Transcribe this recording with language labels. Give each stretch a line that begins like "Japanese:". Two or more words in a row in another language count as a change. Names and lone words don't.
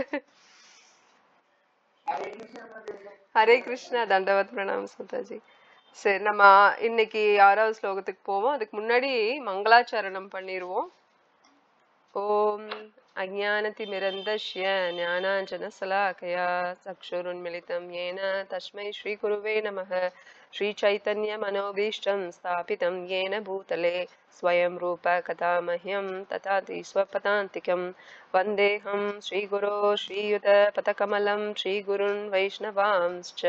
Tamil: ஹரே கிருஷ்ணா, தண்டவத் பிரணாம் மாதாஜி. சரி, நம்ம இன்னைக்கு 6வது ஸ்லோகத்துக்கு போவோம். அதுக்கு முன்னாடி மங்களாச்சரணம் பண்ணிடுவோம்.
Sanskrit: ओम् अज्ञानतिमिरान्धस्य ज्ञानाञ्जनशलाकया चक्षुरुन्मीलितम् येन तस्मै श्रीगुरुवे नमः. श्रीचैतन्यमनोभीष्टं स्थापितं येन भूतले स्वयं रूप कथा मह्यं तथाति स्वपदान्तिकं वन्देऽहं श्रीगुरो श्रीयुतपथकमलं श्रीगुरुन् वैष्णवांश्च